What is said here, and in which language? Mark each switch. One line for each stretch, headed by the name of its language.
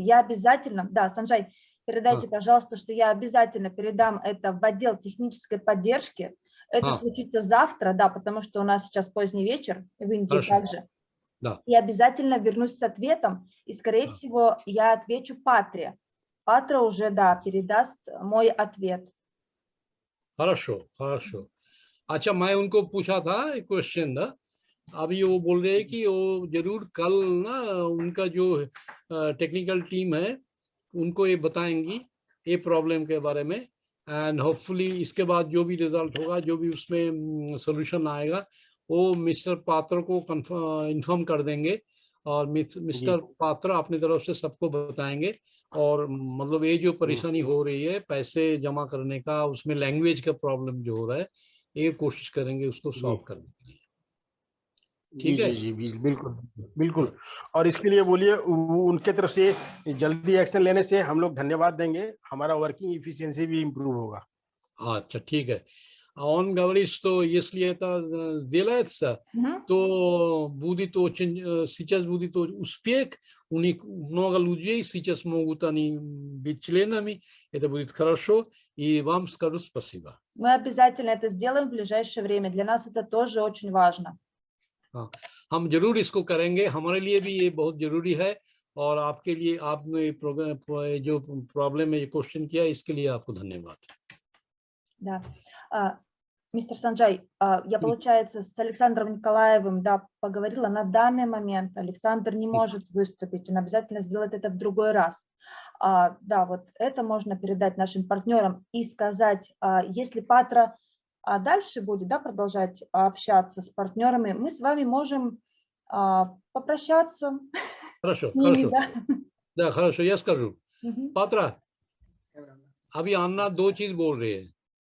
Russian: Я обязательно, Санджай, передайте, пожалуйста, что я обязательно передам это в отдел технической поддержки. Это случится завтра, потому что у нас сейчас поздний вечер, и в Индии также. Да. И обязательно вернусь с ответом, и, скорее всего, я отвечу Патре. Патра уже, передаст мой ответ. Хорошо.
Hindi: अच्छा, मैं उनको पूछा था एक क्वेश्चन था, अभी वो बोल रहे हैं कि वो जरूर कल ना उनका जो टेक्निकल टीम है उनको ये बताएंगी ये प्रॉब्लम के बारे में, एंड होपफुली इसके बाद जो भी रिजल्ट होगा, जो भी उसमें सोल्यूशन आएगा, वो मिस्टर पात्र को इन्फॉर्म कर देंगे, और मिस्टर पात्र अपनी तरफ से सबको बताएंगे। और मतलब ये जो परेशानी हो रही है पैसे जमा करने का, उसमें लैंग्वेज का प्रॉब्लम जो हो रहा है, ये कोशिश करेंगे उसको सॉल्व करने के लिए। ठीक है जी, बिल्कुल। और इसके लिए बोलिए उनके तरफ से जल्दी एक्शन लेने से हम लोग धन्यवाद देंगे, हमारा वर्किंग एफिशिएंसी भी इम्प्रूव होगा। अच्छा, ठीक है।
Russian: А он говорит, что если это сделается, то будет очень, сейчас будет успех, у них много людей сейчас могут они быть членами, это будет хорошо, и вам скажу спасибо. Мы обязательно это сделаем в ближайшее время, для нас это тоже очень важно.
Hindi: हाँ, हम जरूर इसको करेंगे, हमारे लिए भी ये बहुत जरूरी है और आपके लिए आपने प्रोग्राम जो प्रॉब्लम में ये क्वेश्चन किया इसके लिए आपको धन्यवाद.
Russian: Да. Мистер Санджай, я, получается, с Александром Николаевым, да, поговорила. На данный момент Александр не может выступить, он обязательно сделает это в другой раз. Да, вот это можно передать нашим партнерам и сказать, если Патра дальше будет, да, продолжать общаться с партнерами, мы с вами можем попрощаться. Хорошо, ними, хорошо. да. Да, хорошо, я скажу.
Hindi: Патра, अभी अन्ना दो चीज बोल रहे हैं.